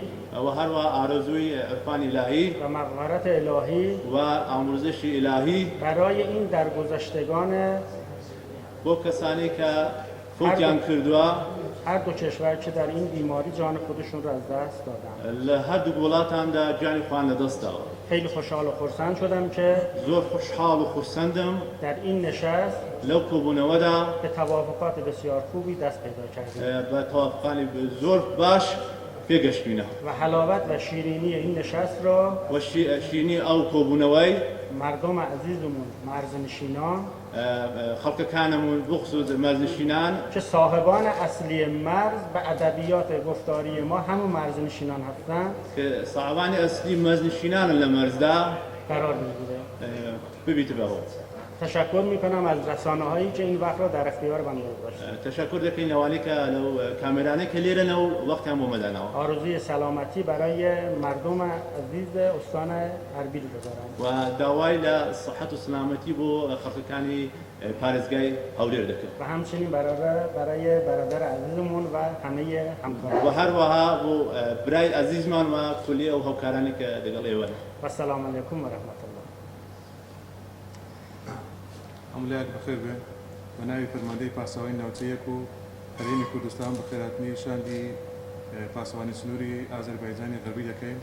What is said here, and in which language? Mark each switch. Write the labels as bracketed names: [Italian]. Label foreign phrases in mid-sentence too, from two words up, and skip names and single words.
[Persian] و هر آرزوی عرفان الهی و مغفرت الهی و آمرزش الهی برای این درگذشتگان [Central Kurdish] با کسانی که فوتیان کردوا [Persian] هر دو کشور که در این بیماری جان خودشون رو از دست دادن [Central Kurdish] هر دو وڵاتان دا جانی خوان لەدەست داوە [Persian] خیلی خوشحال و خرسند شدم که [Central Kurdish] زور خوشحال و خرسندم [Persian] در این نشست [Central Kurdish] لو کۆبوونەوەدا [Persian] به توافقات بسیار خوبی دست پیدا کردیم [Central Kurdish] بە تەواوەقانی زۆر باش پێگەشتوینە [Persian] و حلاوت و شیرینی این نشست را [Central Kurdish] و شیرینی ئەو کۆبوونەوەی [Persian] مردم عزیزمون مرزنشینان [Central Kurdish] خەڵکەکانمون بخصوص مەرزنشینان [Persian] که صاحبان اصلی مرز به ادبیات گفتاری ما همون مرزنشینان هستند [Central Kurdish] کە ساحبانی ئەسلی مەرزنشینانن لە مەرزدا [Persian] قرار میگیره. [Central Kurdish] ببیتە بەهۆ. [Persian] تشکر میکنم از رسانه هایی که این وقت را در اختیار بنده گذاشتن. [Central Kurdish] تشکر دەکەین ئەوانەی کە لەو کامێرانەی کە لێرەنەوە وەختیان بۆ مەدانەوە. [Persian] آرزوی سلامتی برای مردم عزیز استان اربیل دارم. [Central Kurdish] و داوای لە صحت و سلامەتی بۆ خەڵکەکانی پارێزگای هەولێر دەکەم. [Persian] و همچنین برای برادر عزیزمون و همه همکاران. [Central Kurdish] و هەروەها بۆ [Persian] برای عزیزمان [Central Kurdish] و کولی ئەو هاوکارانی کە لەگەڵ ئێوەن. [Arabic] و السلام علیکم و رحمت الله. [Central Kurdish] ئەملاک بەخێر بێ بە ناوی فەرماندەی پاسەوانی ناوچەیەک و هەرێمی کوردستان بە خێراتنی شاندی پاسەوانی سنووری ئازەربایجانی غەربی دەکەین.